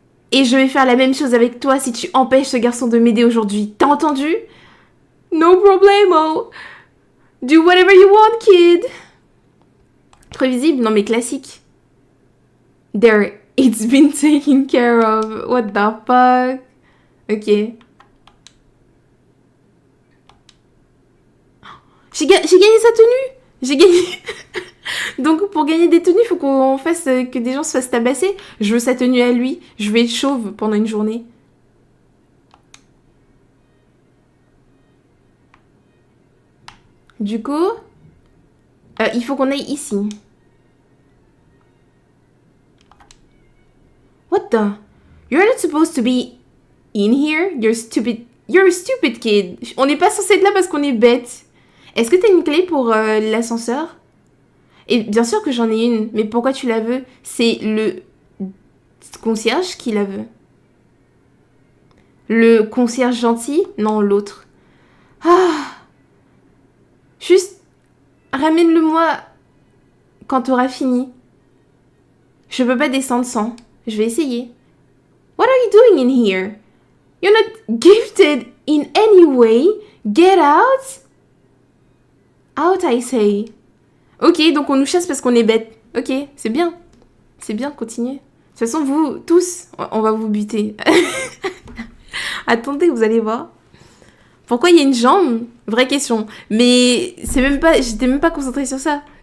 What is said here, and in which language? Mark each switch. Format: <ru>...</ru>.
<fr>Et je vais faire la même chose avec toi si tu empêches ce garçon de m'aider aujourd'hui. T'as entendu? No problemo!</fr> <en>Do whatever you want, kid.</en> <fr>Prévisible, non mais classique.</fr> <en>There, it's been taken care of. What the fuck? Ok.</en> <fr>J'ai gagné sa tenue. J'ai gagné. Donc pour gagner des tenues, il faut qu'on fasse que des gens se fassent tabasser. Je veux sa tenue à lui. Je vais être chauve pendant une journée. Du coup, il faut qu'on aille ici.</fr> <en>What the? You're not supposed to be in here? You're a stupid kid.</en> <fr>On n'est pas censé être là parce qu'on est bête. Est-ce que t'as une clé pour l'ascenseur? Et bien sûr que j'en ai une, mais pourquoi tu la veux? C'est le concierge qui la veut. Le concierge gentil? Non, l'autre. Ah! Juste, ramène-le-moi quand t'auras fini. Je peux pas descendre sans. Je vais essayer.</fr> <en>What are you doing in here? You're not gifted in any way. Get out. Out, I say.</en> <fr>Ok, donc on nous chasse parce qu'on est bête. Ok, c'est bien. C'est bien, continuez. De toute façon, vous, tous, on va vous buter. Attendez, vous allez voir. Pourquoi il y a une jambe? Vraie question. Mais c'est même pas, j'étais même pas concentrée sur ça.</fr>